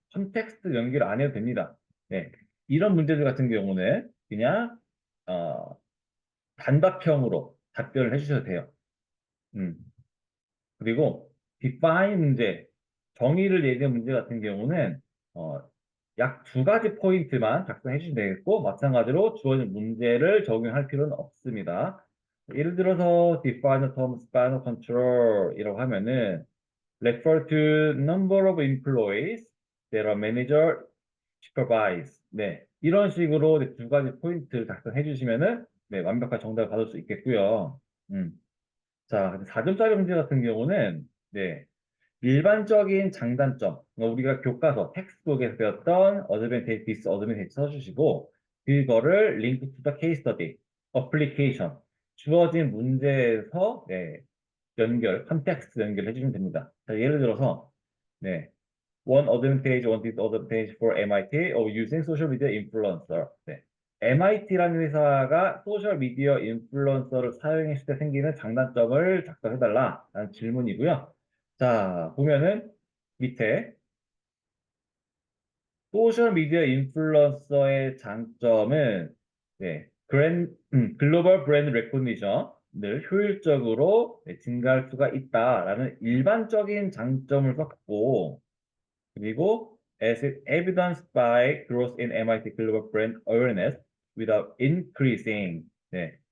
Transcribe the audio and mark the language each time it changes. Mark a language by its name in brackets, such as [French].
[Korean] 컨텍스트 연결 안 해도 됩니다. 네. 이런 문제들 같은 경우는 그냥 어, 단답형으로 답변을 해주셔도 돼요. 음. 그리고 define 문제, 정의를 내리는 문제 같은 경우는 어, 약 두 가지 포인트만 작성해 주시면 되겠고 마찬가지로 주어진 문제를 적용할 필요는 없습니다. 예를 들어서 [English] define the term span of control [Korean] 이라고 하면은 [English] refer to number of employees that a manager supervise. [Korean] 네, 이런 식으로 두 가지 포인트를 작성해 주시면은 네, 완벽한 정답을 받을 수 있겠고요. 음. 자, 4점짜리 문제 같은 경우는 네, 일반적인 장단점, 우리가 교과서, 텍스트북에서 배웠던 어드밴테이지, 디스어드밴테이지 써주시고 그거를 링크 투 더 케이스 스터디, 어플리케이션, 주어진 문제에서 네, 컨텍스트 연결해 주시면 됩니다. 자, 예를 들어서 네, [English] one disadvantage for MIT of using social media influencer. 네. [Korean] MIT라는 회사가 소셜 미디어 인플루언서를 사용했을 때 생기는 장단점을 작성해달라라는 질문이고요. 자, 보면은 밑에 소셜 미디어 인플루언서의 장점은 네, 글로벌 브랜드 레코니션을 효율적으로 네, 증가할 수가 있다라는 일반적인 장점을 썼고 그리고 [English] as evidenced by growth in MIT global brand awareness without increasing. [Korean] 네.